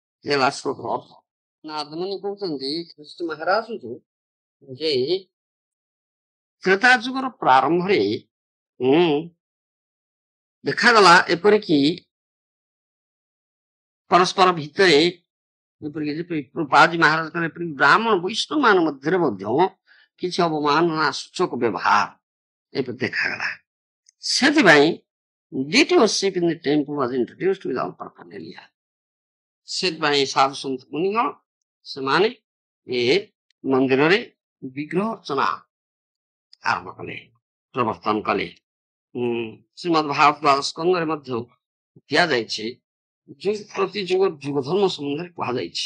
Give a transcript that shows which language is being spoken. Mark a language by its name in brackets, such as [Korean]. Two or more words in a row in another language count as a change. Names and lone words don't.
[Odia] ନାଥମୁନି କହୁଛନ୍ତି କୃଷ୍ଣ ମହାରାଜଙ୍କୁ ଯେ ତ୍ରେତା ଯୁଗର ପ୍ରାରମ୍ଭରେ ଦେଖାଗଲା ଏପରିକି ପରସ୍ପର ଭିତରେ ବାଜି ମହାରାଜ ଏପରିକି ବ୍ରାହ୍ମଣ ବୈଷ୍ଣବ ମାନ ମଧ୍ୟରେ ମଧ୍ୟ କିଛି ଅବମାନନା ସୂଚକ ବ୍ୟବହାର ଏପରି ଦେଖାଗଲା। [English] ସେଥିପାଇଁ duty worship in the temple was introduced without paraphernalia. [Odia] ସେଥିପାଇଁ ସାଧୁ ସନ୍ଥ ମୁନିଗଣ ସେମାନେ ଏ ମନ୍ଦିରରେ ବିଗ୍ରହ ଅର୍ଚ୍ଚନା ଆରମ୍ଭ କଲେ, ପ୍ରବର୍ତ୍ତନ କଲେ। ଶ୍ରୀମଦ୍ ଭାଗବତ ଦ୍ୱାଦଶ ସ୍କନ୍ଧରେ ମଧ୍ୟ ଦିଆଯାଇଛି ପ୍ରତି ଯୁଗ ଯୁଗ ଧର୍ମ ସମ୍ବନ୍ଧରେ କୁହାଯାଇଛି।